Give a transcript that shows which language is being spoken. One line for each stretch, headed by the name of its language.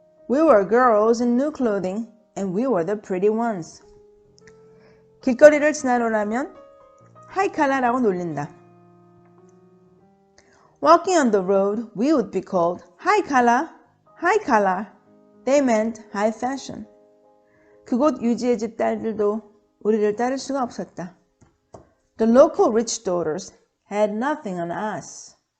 English: We were girls in new clothing and we were the pretty ones.
Korean: 길거리를 지나려면 하이칼라라고 놀린다.
English: Walking on the road, we would be called high collar, high collar. They meant high fashion.
Korean: 그곳 유지의 집 딸들도 우리를 따를 수가 없었다.
English: The local rich daughters had nothing on us.